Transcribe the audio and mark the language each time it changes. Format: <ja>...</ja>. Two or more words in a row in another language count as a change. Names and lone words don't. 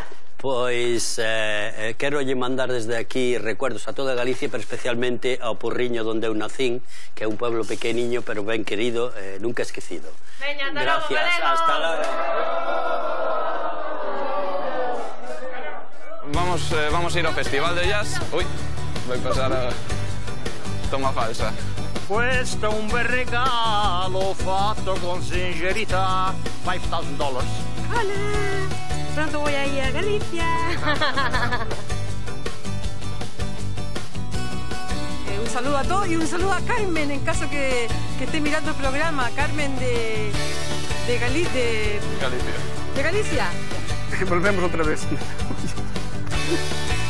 <gl>Pois quero lle mandar desde aquí recuerdos a toda Galicia, pero especialmente ao Porriño donde eu nacín, que é un pueblo pequeniño pero ben querido, nunca esquecido. Veña, ata logo, Galego. Hasta logo. Vamos a ir ao Festival de Jazz. Ui, vai pasar a toma falsa.</gl> <it>Questo è un bel regalo fatto con sincerità. $5,000.</it> <es>Hola, pronto voy a ir a Galicia. Un saludo a todos y un saludo a Carmen en caso que esté mirando el programa. Carmen de Galicia.</es> <gl>Volvemos outra vez.</gl>